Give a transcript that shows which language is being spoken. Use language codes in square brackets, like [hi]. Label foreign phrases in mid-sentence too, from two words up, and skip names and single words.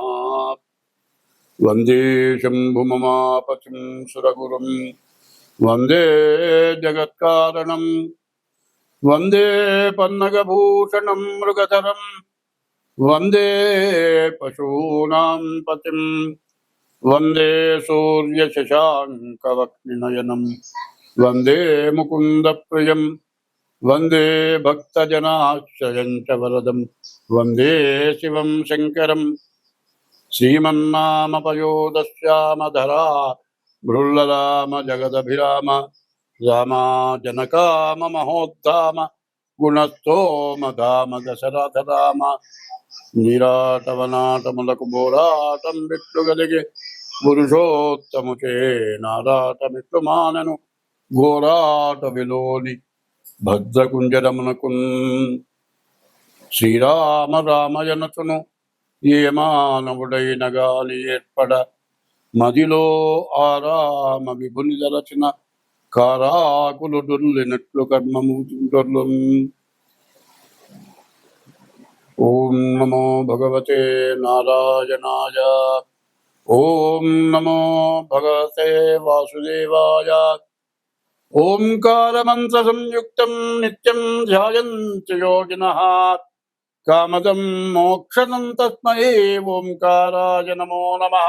[sa] वन्दे शम्भुममापतिं सुरगुरुं वन्दे जगत्कारणं वन्दे पन्नगभूषणं मृगधरं वन्दे पशूनां पतिं वन्दे सूर्यशशाङ्कवक्निनयनं वन्दे मुकुन्दप्रियं वन्दे भक्तजनाश्रयं च वरदं वन्दे शिवं शङ्करं श्रीमन्नामपयोदश्यामधरा भृल्लराम जगदभिराम रामा जनकाम महोद्धाम गुणस्तोम धाम दशरथ राम [te] నీరాటవనాటములకు బోరాటం బిట్లు గలిగి పురుషోత్తముచే నారాటమిట్లు మానను ఘోరాట విలోని భద్రకుంజరమునకున్ శ్రీరామ రామయనతును ఏ మానవుడైన గాలి ఏర్పడ మదిలో ఆరామ విభుని దలచిన కారాకులు డుల్లినట్లు కర్మము దుర్లు. [sa] ओम नमो भगवते नारायणाय। ओम नमो भगवते वासुदेवाय। ओंकारमंत्र संयुक्तं नित्यं ध्यायन्ति योगिनः कामदं मोक्षदं तस्मै ओंकाराय नमो नमः।